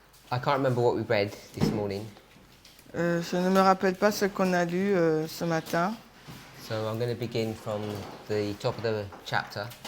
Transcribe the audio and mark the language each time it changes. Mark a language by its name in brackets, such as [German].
[English] I can't remember what we read this morning, [French] Je ne me rappelle pas ce qu'on a lu ce matin. [English] so I'm going to begin from the top of the chapter.